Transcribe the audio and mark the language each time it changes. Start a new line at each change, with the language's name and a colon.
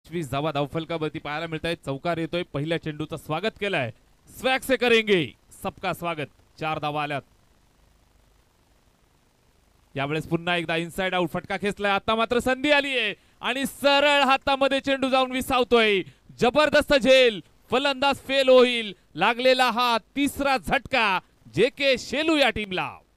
Marathi: धावा धावफलकावरती पाहायला मिळत आहेत. चौकार येतोय. पहिल्या चेंडूचं स्वागत केलंय.
Hindi: स्वॅग से करेंगे सबका स्वागत.
Marathi: 4 धावा आल्यात. यावेळेस पुन्हा एकदा इनसाइड आउट फटका खेचलाय. आता मात्र संधी आली आहे आणि सरळ हातामध्ये चेंडू जाऊन विसावतोय. जबरदस्त झेल, फलंदाज फेल होईल. लागलेला हा तिसरा झटका जे के शेलू या टीमला.